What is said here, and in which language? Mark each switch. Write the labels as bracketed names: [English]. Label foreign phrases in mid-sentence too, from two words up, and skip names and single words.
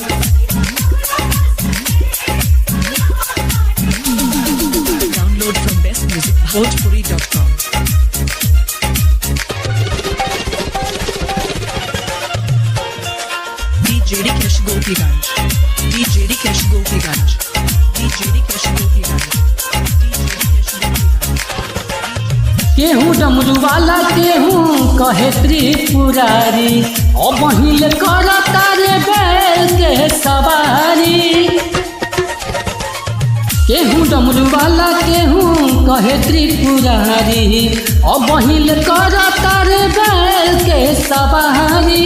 [English] Download from bestmusicbhojpuri.com. DJ Rikesh Gopiganj. DJ Rikesh Gopiganj. DJ Rikesh Gopiganj. DJ Rikesh Gopiganj. [Bhojpuri] केहू डमरू वाला केहू कहे त्रिपुरारी और महिल कर तारे बैल के सवारी। केहू डमरू वाला केहू कहे त्रिपुरारी और महिल कर तारे बैल के सवारी।